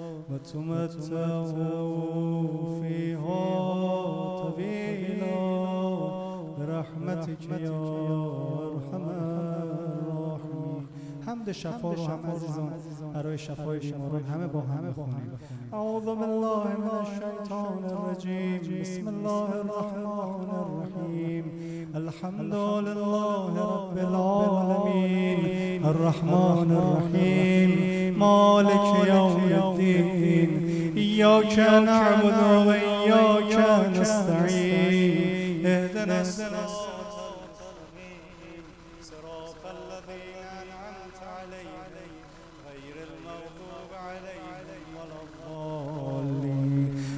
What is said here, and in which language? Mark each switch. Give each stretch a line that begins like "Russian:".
Arabic: وتمتعوا فيها طويلا برحمتك يا ارحم الراحمين.
Persian: حمد شفا رو هم عزیزان برای شفای بیماران همه با هم بخونیم.
Arabic: اعوذ بالله من الشیطان الرجیم بسم الله الرحمن الرحیم الحمد لله رب العالمین الرحمن الرحیم مالک یوم الدین إياك نعبد وإياك نستعين اهدنا الصراط المستقيم صراط الذين أنعمت عليهم غير المغضوب عليهم ولا الضالين.